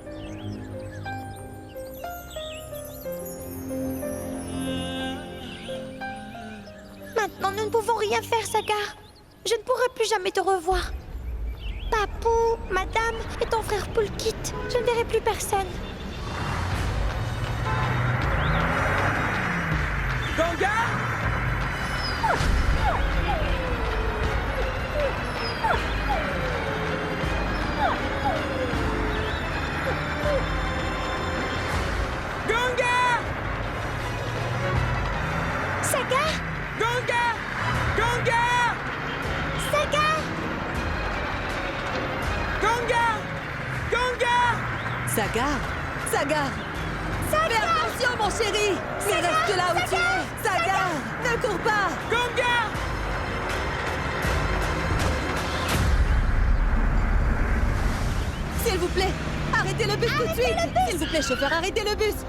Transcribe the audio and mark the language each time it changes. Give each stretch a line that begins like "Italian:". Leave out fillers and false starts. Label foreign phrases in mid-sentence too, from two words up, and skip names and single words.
French: Maintenant, nous ne pouvons rien faire, Sagar. Je ne pourrai plus jamais te revoir. Papou, Madame et ton frère Polkit, je ne verrai plus personne. Ganga! Ganga! Sagar! Ganga! Ganga! Sagar! Ganga! Ganga! Sagar! Sagar! Fais attention, mon chéri! Mais reste là où tu es! Sagar! Ne cours pas! Ganga! S'il vous plaît, arrêtez le bus tout de suite! S'il vous plaît, chauffeur, arrêtez le bus!